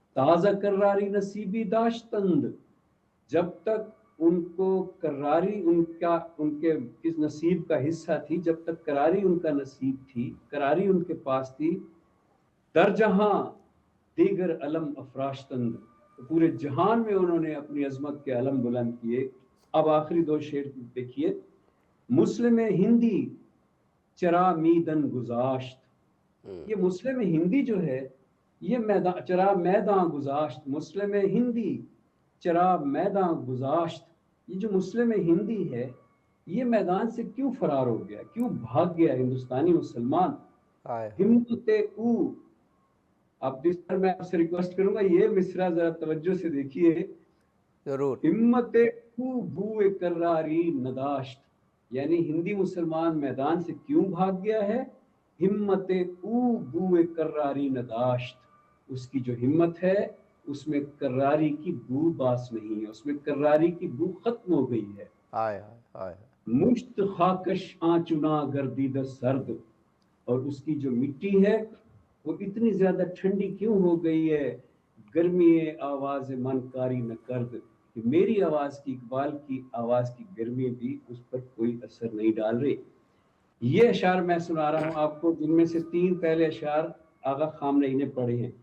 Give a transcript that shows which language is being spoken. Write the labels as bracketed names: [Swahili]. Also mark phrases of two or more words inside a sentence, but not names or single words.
[Persian] تازہ کراری نصیبی داشتند، [Urdu] جب تک ان کو کراری ان کے کس نصیب کا حصہ تھی، جب تک کراری ان کا نصیب تھی، کراری ان کے پاس تھی، [Persian] در جہاں دیگر علم افراشتند، [Urdu] پورے جہان میں انہوں نے اپنی عظمت کے علم بلند کیے۔ اب آخری دو شعر دیکھیے، [Persian] مسلم ہندی چرا میدن گذاشت، [Urdu] یہ مسلم ہندی جو ہے یہ [Persian] چرا میدان گذاشت، مسلم ہندی چرا میدان گذاشت، [Urdu] یہ جو مسلم ہندی ہے یہ میدان سے کیوں فرار ہو گیا، کیوں بھاگ گیا ہندوستانی مسلمان؟ [Persian] ہمت او، [Urdu] اب میں آپ سے ریکویسٹ کروں گا یہ مصرع ذرا توجہ سے دیکھیے، ضرور۔ [Persian] ہمت او بو کراری نداشت، [Urdu] یعنی ہندی مسلمان میدان سے کیوں بھاگ گیا ہے؟ [Persian] ہمت او بو کراری نداشت، [Urdu] اس کی جو ہمت ہے اس میں کراری کی بو باس نہیں ہے، اس میں کراری کی بو ختم ہو گئی ہے۔ آئے آئے [Persian] مشت خاکش آنچنا گردیدہ سرد، [Urdu] اور اس کی جو مٹی ہے وہ اتنی زیادہ ٹھنڈی کیوں ہو گئی ہے؟ [Persian] گرمی آواز من کاری نہ کرد، [Urdu] کہ میری آواز کی، اقبال کی آواز کی گرمی بھی اس پر کوئی اثر نہیں ڈال رہی۔ یہ اشعار میں سنا رہا ہوں آپ کو، جن میں سے 3 پہلے اشعار آغا خامنہئی نے پڑھے ہیں۔